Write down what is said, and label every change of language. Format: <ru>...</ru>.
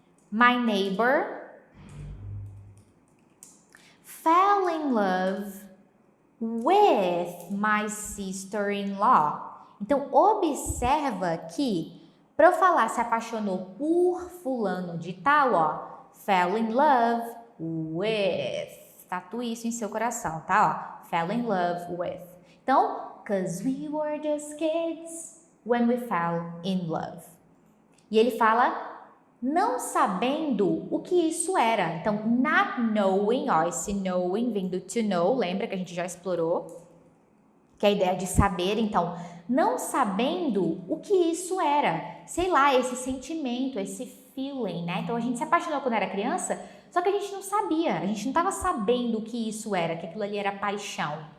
<en>My neighbor fell in love with my sister-in-law.</en> <pt>Então, observa que, para eu falar se apaixonou por fulano de tal, ó, fell in love with. Tatue isso em seu coração, tá? Ó, fell in love with. Então,</pt> <en>'cause we were just kids when we fell in love.</en> <pt>E ele fala não sabendo o que isso era. Então, not knowing, ó, esse knowing vem do to know, lembra que a gente já explorou? Que é a ideia de saber. Então, não sabendo o que isso era. Sei lá, esse sentimento, esse feeling, né? Então, a gente se apaixonou quando era criança, só que a gente não sabia, a gente não estava sabendo o que isso era, que aquilo ali era paixão.</pt>